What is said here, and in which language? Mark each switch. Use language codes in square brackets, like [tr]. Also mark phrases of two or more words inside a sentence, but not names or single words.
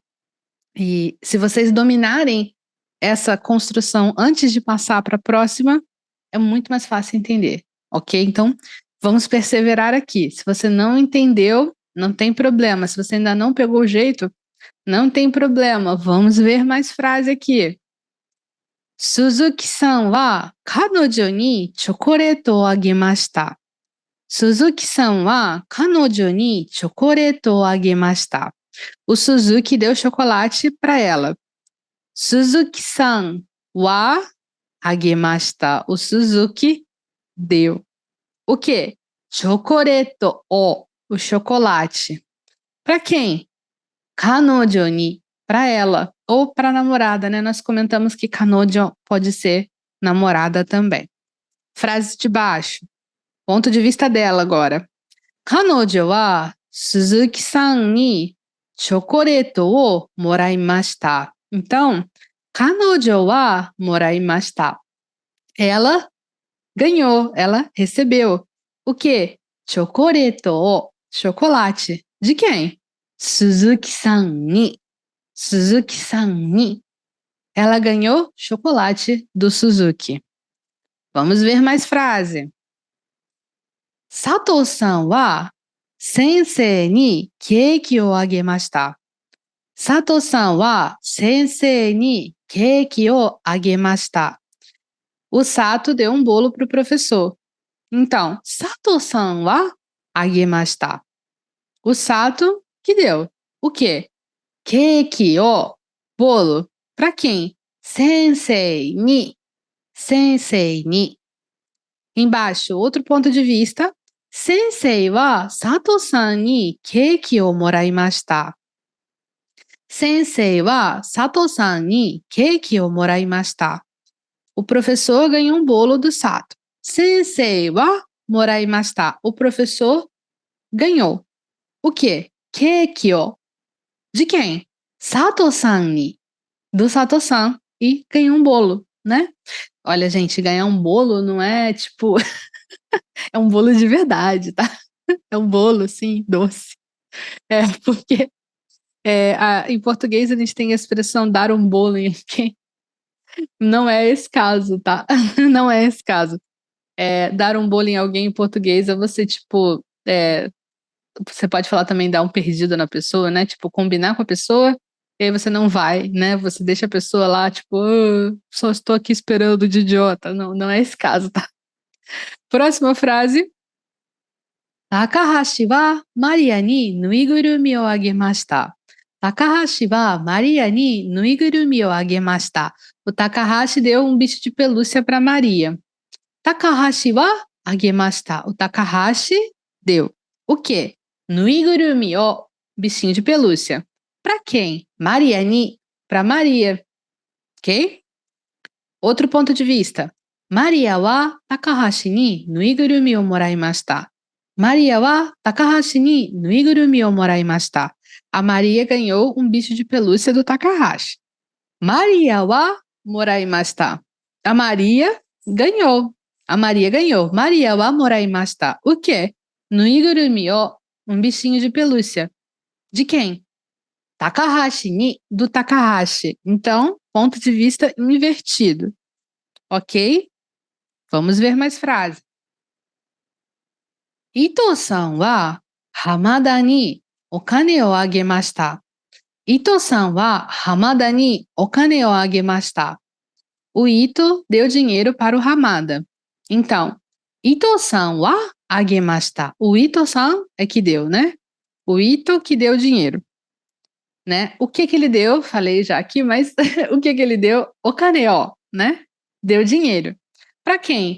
[pt] E se vocês dominarem essa construção antes de passar para a próxima, é muito mais fácil entender, ok? Então, vamos perseverar aqui. Se você não entendeu, não tem problema. Se você ainda não pegou o jeito, não tem problema. Vamos ver mais frase aqui. [ja] 鈴木さんは彼女にチョコレートをあげました. 鈴木さんは彼女にチョコレートをあげました. [pt] O Suzuki deu chocolate para ela. [ja] 鈴木さんはあげました. [pt] O Suzuki deu. O quê? Chocoreto, o chocolate. Para quem? [ja] 彼女に, [pt] para ela. Ou para namorada, né? Nós comentamos que kanojo pode ser namorada também. Frase de baixo. Ponto de vista dela agora. [ja] 彼女は鈴木さんにチョコレートをもらいました. Então, 彼女はもらいました. [pt] Ela ganhou, ela recebeu. O quê? Chocoreto, chocolate. De quem? [ja] 鈴木さんに。鈴木さんに. [pt] Ela ganhou chocolate do Suzuki. Vamos ver mais frase. [ja] 佐藤さんは先生にケーキをあげました. 佐藤さんは先生にケーキをあげました. [pt] O Sato deu um bolo para o professor. Então, [ja] 佐藤さんはあげました. [pt] O Sato que deu. O quê? [ja] ケーキを [pt] bolo. Para quem? [ja] 先生に。先生に. [pt] Embaixo, outro ponto de vista. [ja] 先生は佐藤さんにケーキをもらいました. 先生は佐藤さんにケーキをもらいました. [pt] O professor ganhou um bolo do Sato. [ja] 先生はもらいました. [pt] O professor ganhou. O quê? [ja] ケーキを. [pt] De quem? [ja] 佐藤さんに. [pt] Do Sato-san. E ganhou um bolo, né? Olha, gente, ganhar um bolo não é tipo... é um bolo de verdade, tá? É um bolo, assim, doce. Porque em português a gente tem a expressão dar um bolo em quem. Não é esse caso, tá? Não é esse caso. Dar um bolo em alguém em português é você, tipo... você pode falar também dar um perdido na pessoa, né? Tipo, combinar com a pessoa e aí você não vai, né? Você deixa a pessoa lá, tipo, só estou aqui esperando de idiota. Não, não é esse caso, tá? Próxima frase. [ja] 高橋はマリアにぬいぐるみをあげました. 高橋はマリアにぬいぐるみをあげました. [pt] O Takahashi deu um bicho de pelúcia para Maria. [ja] 高橋はあげました. [pt] O Takahashi deu o quê? [ja] ぬいぐるみを [pt] bichinho de pelúcia. Para quem? [ja] マリアに, [pt] para Maria. Ok? Outro ponto de vista. [ja] マリアは高橋にぬいぐるみをもらいました. マリアは高橋にぬいぐるみをもらいました. [pt] A Maria ganhou um bicho de pelúcia do Takahashi. [ja] マリアはもらいました. [pt] A Maria ganhou. A Maria ganhou. [ja] マリアはもらいました. [pt] O quê? [ja] ぬいぐるみを, [pt] um bichinho de pelúcia. De quem? [ja] 高橋に, [pt] do Takahashi. Então, ponto de vista invertido. Ok? Vamos ver mais frases. [ja] 伊藤さんは浜田にお金をあげました. 伊藤さんは浜田にお金をあげました. [pt] O Ito deu dinheiro para o Hamada. Então, [ja] 伊藤さんはあげました. [pt] O Ito-san é que deu, né? O Ito que deu dinheiro. Né? O que ele deu? Falei já aqui, mas o que ele deu? [ja] お金を, [pt] né? Deu dinheiro. Para quem?